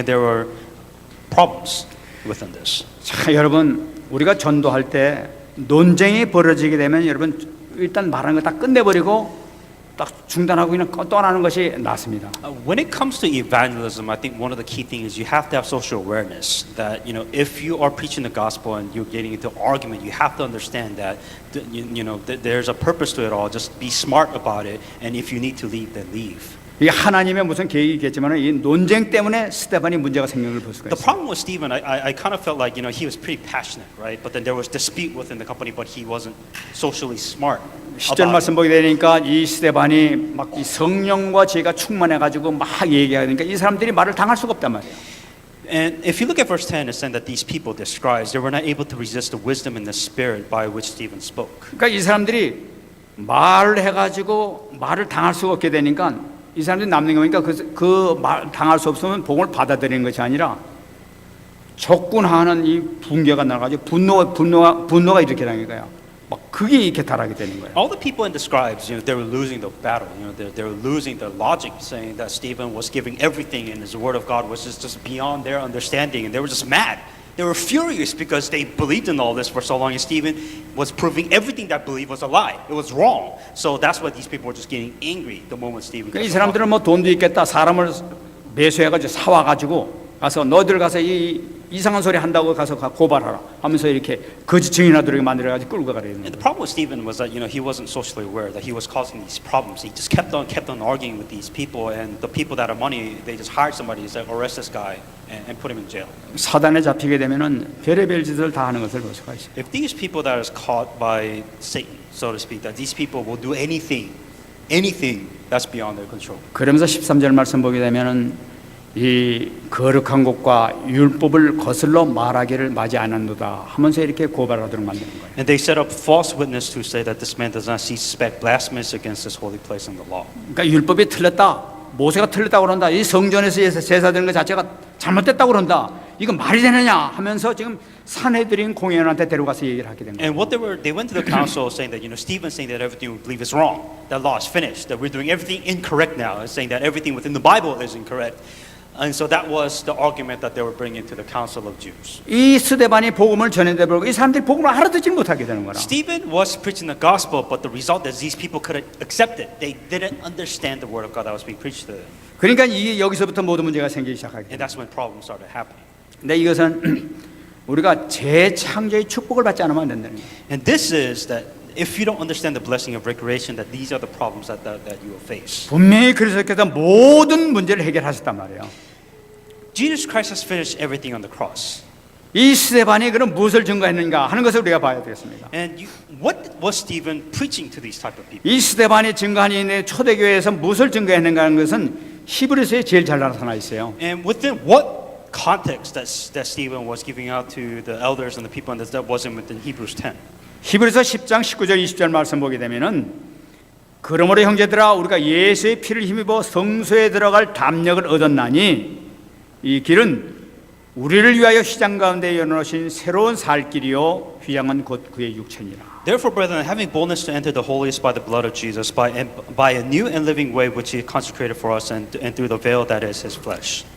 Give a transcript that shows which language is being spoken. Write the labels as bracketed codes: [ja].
[en] And there were problems within this. [ko] 자, 여러분 우리가 전도할 때 논쟁이 벌어지게 되면 여러분 일단 말하는 거 다 끝내버리고 딱 중단하고 그냥 떠나는 것이 낫습니다. [en] When it comes to evangelism, I think one of the key things is you have to have social awareness. That if you are preaching the gospel and you're getting into argument, you have to understand that there's a purpose to it all. Just be smart about it, and if you need to leave, then leave. [ko] 이게 하나님의 무슨 계획이겠지만 이 논쟁 때문에 스데반이 문제가 생긴 걸 볼 수가 [en] The [ko] 있어요. [en] problem with Stephen, I kind of felt like he was pretty passionate, right? But then there was dispute within the company, but he wasn't socially smart. [ko] 10절 말씀 보게 되니까 이 스데반이 막 이 성령과 지혜가 충만해가지고 막 얘기하니까 이 사람들이 말을 당할 수가 없단 말이에요. [en] And if you look at verse 10, it's saying that these people, the scribes, they were not able to resist the wisdom and the spirit by which Stephen spoke. [ko] 그러니까 이 사람들이 말을 해가지고 말을 당할 수가 없게 되니까 이 사람들이 남는 거니까 그 말 당할 수 없으면 복음을 받아들이는 것이 아니라 적군하는 이 분개가 나가지고 분노가 이렇게 되는 거예요. 막 그게 이렇게 달하게 되는 거예요. [en] All the people and the scribes, they were losing the battle. They were losing their logic, saying that Stephen was giving everything and his word of God was just beyond their understanding, and they were just mad. They were furious because they believed in all this for so long, and Stephen was proving everything that belief was a lie. It was wrong. So that's why these people were just getting angry the moment Stephen. [ko] 그러니까 이 사람들은 뭐 돈도 있겠다. 사람을 매수해가지고 사와가지고 가서 너희들 가서 이 이상한 소리 한다고 가서 고발하라 하면서 이렇게 거짓 증인하도록 만들어가지고 끌고 가려 [en] And [ko] 했는 [en] the [ko] 거예요. [en] problem with Stephen was that he wasn't socially aware that he was causing these problems. He just kept on arguing with these people, and the people that have money, they just hired somebody to say, arrest this guy and put him in jail. [ko] 사단에 잡히게 되면은 별의별 짓을 다 하는 것을 볼 수가 있어요. [en] If these people that is caught by Satan, so to speak, that these people will do anything that's beyond their control. [ko] 그러면서 13절 말씀 보게 되면은 이 거룩한 것과 율법을 거슬러 말하기를 마지 않았노다 하면서 이렇게 고발하도록 만드는 거예요. [en] And they set up false witness to say that this man does not suspect blasphemous against this holy place and the law. [ko] 그러니까 율법이 틀렸다, 모세가 틀렸다고 그런다, 이 성전에서 제사드리는 것 자체가 잘못됐다고 그런다, 이거 말이 되느냐 하면서 지금 산헤드린 공회원한테 데려가서 얘기를 하게 된 거예요. [en] And what they went to the council saying that Stephen's saying that everything we believe is wrong, that law is finished, that we're doing everything incorrect now, and saying that everything within the Bible is incorrect. And so that was the argument that they were bringing to the council of Jews. [ko] 이 스데반이 복음을 전했는데 불구하고 이 사람들이 복음을 알아듣지 못하게 되는 거라. [en] Stephen was preaching the gospel, but the result is these people couldn't accept it. They didn't understand the word of God that was being preached to them. [ko] 그러니까 이게 여기서부터 모든 문제가 생기기 시작하게. [en] And that's when problems started happening. [ko] 근데 이것은 우리가 재창조의 축복을 받지 않으면 안 된다는 거예요. [en] And this is that if you don't understand the blessing of recreation, that these are the problems that you will face. [ko] 분명히 그리스도께서 모든 문제를 해결하셨단 말이에요. [en] Jesus Christ has finished everything on the cross. [ko] 이 스데반이 그럼 무엇을 증거했는가 하는 것을 우리가 봐야 되겠습니다. [en] And what was Stephen preaching to these type of people? [ko] 이 스데반이 증거한 이 초대교회에서 무엇을 증거했는가 하는 것은 히브리서에 제일 잘 나타나 있어요. [en] And within what context that Stephen was giving out to the elders and the people that wasn't within Hebrews 10. [ko] 히브리서 10장 19절 20절 말씀 보게 되면은 그러므로 형제들아 우리가 예수의 피를 힘입어 성소에 들어갈 담력을 얻었나니 이 길은 우리를 위하여 휘장 가운데 열어놓으신 새로운 살 길이요 휘장은 곧 그의 육체니라. [en] Therefore, brethren, having boldness to enter the holiest by the blood of Jesus, by a new and living way which He consecrated for us, and through the veil that is His flesh.